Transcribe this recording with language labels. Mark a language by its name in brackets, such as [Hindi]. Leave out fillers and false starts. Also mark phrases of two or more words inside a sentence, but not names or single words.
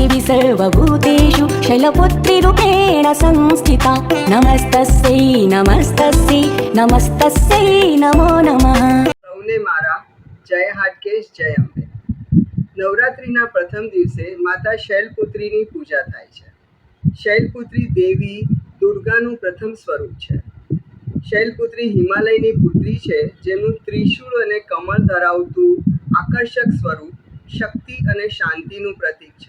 [Sanskrit] सर्वभूतेषु शैलपुत्रीरूपेण संस्थिता। नमस्तस्यै नमस्तस्यै नमस्तस्यै नमो नमः। [Gujarati] સૌને મારા જય હાટકેશ જય અંબે। નવરાત્રિના પ્રથમ દિવસે માતા શૈલપુત્રીની પૂજા થાય છે। શૈલપુત્રી દેવી દુર્ગાનું પ્રથમ સ્વરૂપ છે। શૈલપુત્રી હિમાલયની પુત્રી છે, જેનું ત્રિશૂળ અને કમળ ધરાવતું આકર્ષક સ્વરૂપ શક્તિ અને શાંતિનું પ્રતીક છે।